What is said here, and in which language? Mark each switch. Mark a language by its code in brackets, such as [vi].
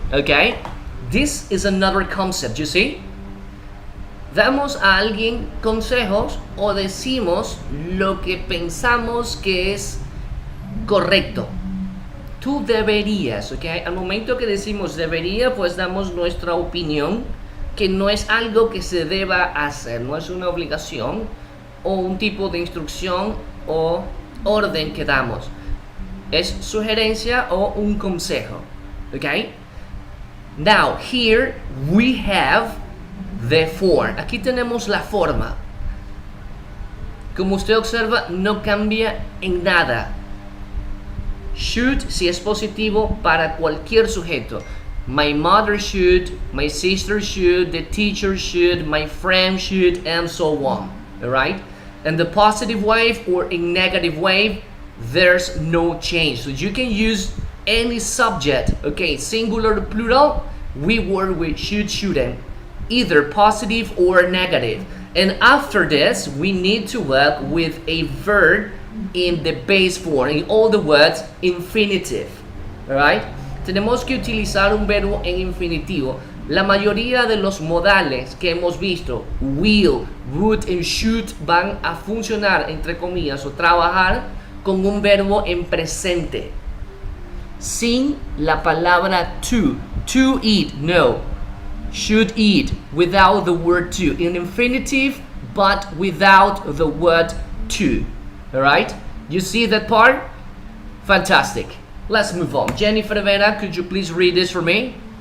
[en] Okay, this is another concept, you see? [es] Damos a alguien consejos o decimos lo que pensamos que es correcto. Tú deberías, ¿ok? Al momento que decimos debería, pues damos nuestra opinión, que no es algo que se deba hacer, no es una obligación o un tipo de instrucción o orden que damos. Es sugerencia o un consejo, ¿ok? [en] Now, here we have the form. [es] Aquí tenemos la forma. Como usted observa, no cambia en nada. Should, si es positivo, para cualquier sujeto. [en] My mother should, my sister should, the teacher should, my friend should, and so on. Alright? And the positive wave or in negative wave, there's no change. So you can use any subject, okay, singular or plural, we work with should, shouldn't, either positive or negative. And after this, we need to work with a verb in the base form, in all the words, infinitive. Alright? [es] Tenemos que utilizar un verbo en infinitivo. La mayoría de los modales que hemos visto, will, would and should, van a funcionar, entre comillas, o trabajar con un verbo en presente. Sin la palabra to eat, no. [en] Should eat, without the word to. In infinitive, but without the word to. Alright? You see that part? Fantastic. Let's move on. Jennifer Rivera, could you please read this for me?